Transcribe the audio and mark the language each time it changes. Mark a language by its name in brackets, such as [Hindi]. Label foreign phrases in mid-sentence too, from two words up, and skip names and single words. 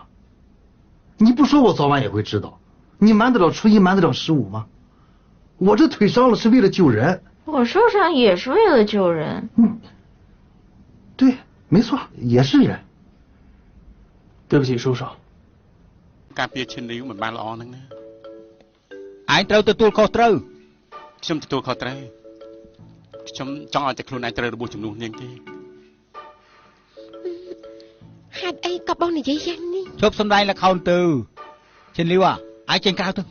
[Chinese] 你不说我早晚也会知道。你瞒得了初一，瞒得了15吗？我这腿伤了是为了救人。我受伤也是为了救人。对，没错，也是人。对不起，叔叔。 [Khmer] ការពារឈិនរីវមិនបានល្អហ្នឹងណា ឯងត្រូវទទួលខុសត្រូវ ខ្ញុំទទួលខុសត្រូវខ្ញុំចង់ឲ្យតែខ្លួនឯងត្រូវរបួសជំនួសនាងទេ ហេតុអីក៏បងនិយាយយ៉ាងនេះ ជប់សំដែងល្ខោនទៅឈិនលីវអាចចេញក្រៅទៅ